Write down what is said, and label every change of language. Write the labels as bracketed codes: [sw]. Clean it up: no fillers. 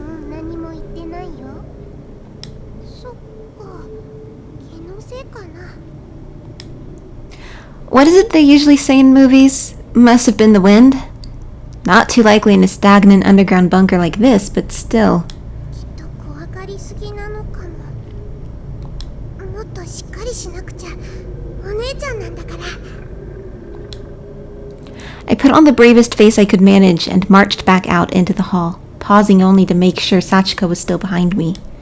[ja] 何も言ってないよ。そっか。気のせいかな。 [en] What is it they usually say in movies? Must have been the wind? Not too likely in a stagnant underground bunker like this, but still. [ja] きっと怖がりすぎなのかも。もっとしっかりしなくちゃ。お姉ちゃんなんだから。 [en] I put on the bravest face I could manage and marched back out into the hall, pausing only to make sure Sachiko was still behind me.